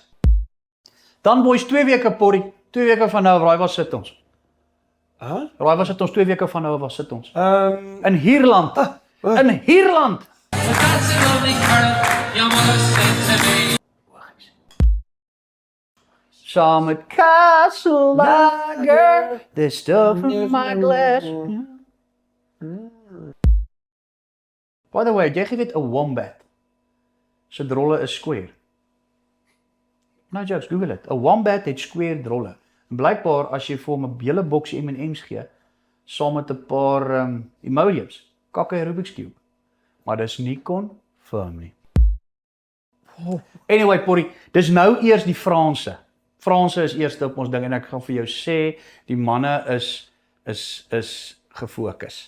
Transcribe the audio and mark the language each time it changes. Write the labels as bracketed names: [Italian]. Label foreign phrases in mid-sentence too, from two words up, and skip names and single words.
[Afrikaans] Dan boys, 2 weke Porrie, 2 weke van nou, waar sit ons? Raai was dit ons 2 weke van nou, waar sit ons? In Hierland. In Hierland. Saam met Castle Lager, [English] the stuff in my glass. By the way, [Afrikaans] jy weet 'n wombat se drolle is square. [English] No jokes, Google it. [Afrikaans] 'n Wombat het square drolle. En blykbaar as jy vir hom 'n hele boks M&M's gee, saam met 'n paar emojis, kak hy 'n Rubik's Cube. Maar dis nie confirm nie. Anyway, Porrie, dis nou eers die Franse. Franse is eerste op ons ding, en ek gaan vir jou sê, die manne is gefokus.